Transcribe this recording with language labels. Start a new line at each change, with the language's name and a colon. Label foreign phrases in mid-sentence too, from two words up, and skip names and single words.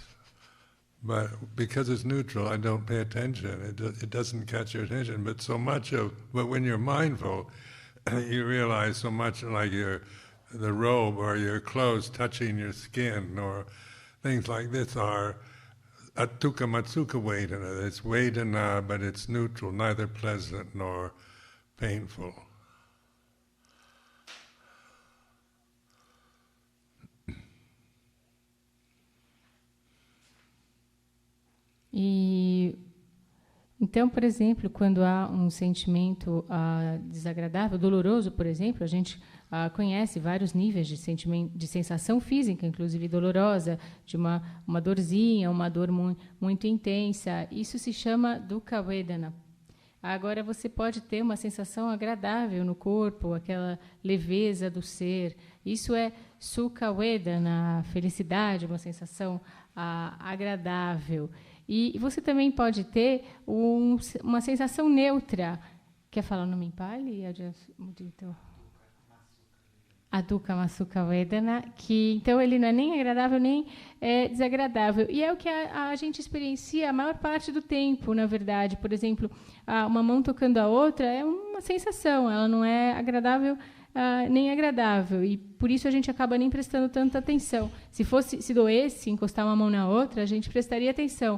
English: But because it's neutral, I don't pay attention. It doesn't catch your attention. But when you're mindful, you realize so much, like the robe or your clothes touching your skin or things like this are
Pali: dukkha matsukha vedana.
English: It's vedana, but it's neutral, neither pleasant nor painful.
Portuguese: E então, por exemplo, quando há um sentimento desagradável, doloroso, por exemplo, a gente conhece vários níveis de sentimento, de sensação física, inclusive dolorosa, de uma dorzinha, uma dor muito intensa. Isso se chama
Pali: dukkha vedana.
Portuguese: Agora, você pode ter uma sensação agradável no corpo, aquela leveza do ser. Isso é
Pali: sukha vedana,
Portuguese: felicidade, uma sensação agradável. E você também pode ter uma sensação neutra. Quer falar o nome em Pali?
Pali: A dukkha masukha vedana,
Portuguese: que então ele não é nem agradável nem desagradável. E é o que a gente experiencia a maior parte do tempo, na verdade. Por exemplo, uma mão tocando a outra é uma sensação, ela não é agradável nem agradável. E por isso a gente acaba nem prestando tanta atenção. Se doesse encostar uma mão na outra, a gente prestaria atenção.